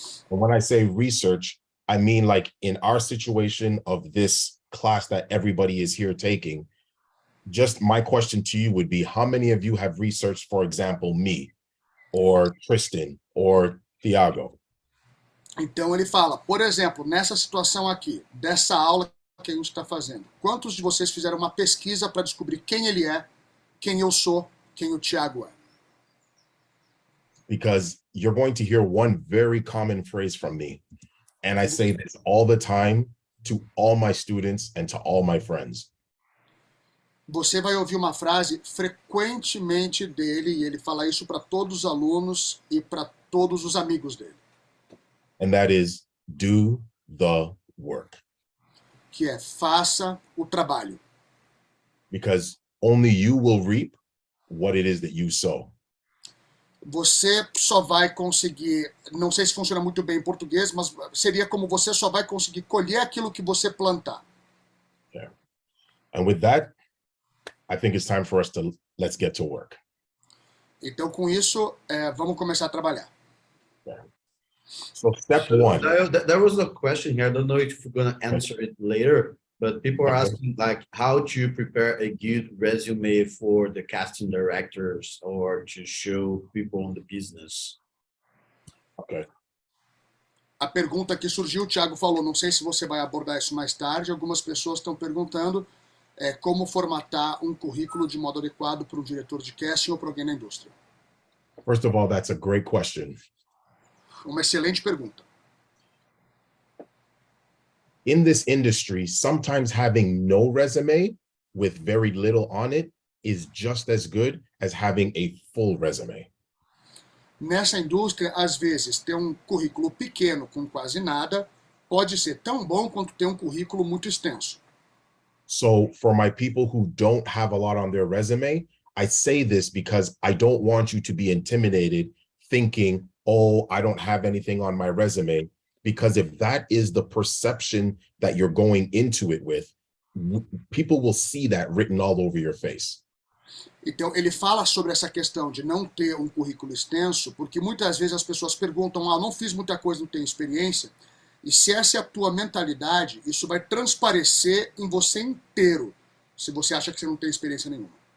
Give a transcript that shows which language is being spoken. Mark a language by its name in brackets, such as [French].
[English] And when I say research, I mean like in our situation of this class that everybody is here taking, just my question to you would be, how many of you have researched, for example, me or Tristan or Thiago? [Portuguese] Então ele fala, por exemplo, nessa situação aqui, dessa aula que a gente está fazendo, quantos de vocês fizeram uma pesquisa para descobrir quem ele é, quem eu sou, quem o Thiago é? [English] Because you're going to hear one very common phrase from me. And I say this all the time to all my students and to all my friends. [Portuguese] Você vai ouvir uma frase frequentemente dele, e ele fala isso para todos os alunos e para todos os amigos dele. [English] And that is, do the work. [Portuguese] Que é, faça o trabalho. [English] Because only you will reap what it is that you sow. [Portuguese] Você só vai conseguir, não sei se funciona muito bem em português, mas seria como você só vai conseguir colher aquilo que você plantar. [English] Yeah. And with that, I think it's time for us to, let's get to work. [Portuguese] Então, com isso, vamos começar a trabalhar. [English] Yeah. So step 1. There was a question here. I don't know if we're going to answer it later, but people are asking like how to prepare a good resume for the casting directors or to show people on the business. Okay. [Portuguese] A pergunta que surgiu, o Thiago falou, não sei se você vai abordar isso mais tarde, algumas pessoas estão perguntando como formatar um currículo de modo adequado para um diretor de casting ou para alguém na indústria. [English] First of all, that's a great question. [Portuguese] Uma excelente pergunta. [English] In this industry, sometimes having no resume with very little on it is just as good as having a full resume. [Portuguese] Nessa indústria, às vezes, ter um currículo pequeno com quase nada pode ser tão bom quanto ter um currículo muito extenso. [English] So for my people who don't have a lot on their resume, I say this because I don't want you to be intimidated thinking, oh, I don't have anything on my resume. Because if that is the perception that you're going into it with, people will see that written all over your face. [Portuguese] Então, ele fala sobre essa questão de não ter um currículo extenso, porque muitas vezes as pessoas perguntam, não fiz muita coisa, não tenho experiência. E se essa é a tua mentalidade, isso vai transparecer em você inteiro, se você acha que você não tem experiência nenhuma.